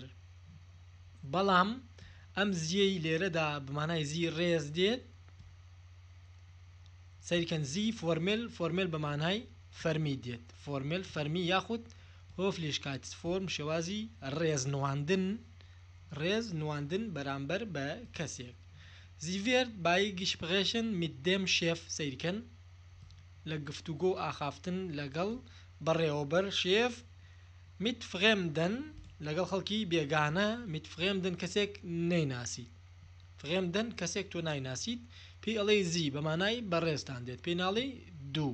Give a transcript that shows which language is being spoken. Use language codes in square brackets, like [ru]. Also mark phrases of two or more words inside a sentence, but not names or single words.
[ckb] بەڵام ئەم زیەی لێرەدا بەمانای زی ڕێز دێت، سەیریکەن زی فۆرمێل، فۆرمێل بەمانای فەرمی دێت، فۆرمێل فەرمی یاخود هۆفلیشکایتس فۆرم شێوازی ڕێز نواندن، ڕێز نواندن بەرامبەر بە کەسێک. [de] Sie wird bei Gesprächen mit dem Chef [ckb] سەیریکەن لە گفتوگۆ ئاخافتن لەگەڵ بەڕێوەبەر شێف، [de] mit Fremden [ckb] لەگەڵ خەڵکی بێگانە، [de] mit Fremden [ckb] کەسێک نەیناسیت، Fremden کەسێک تۆ نایناسیت، پێی ئەڵێ زی بەمانای بەڕێزتان دێت، پێی ناڵێ دوو.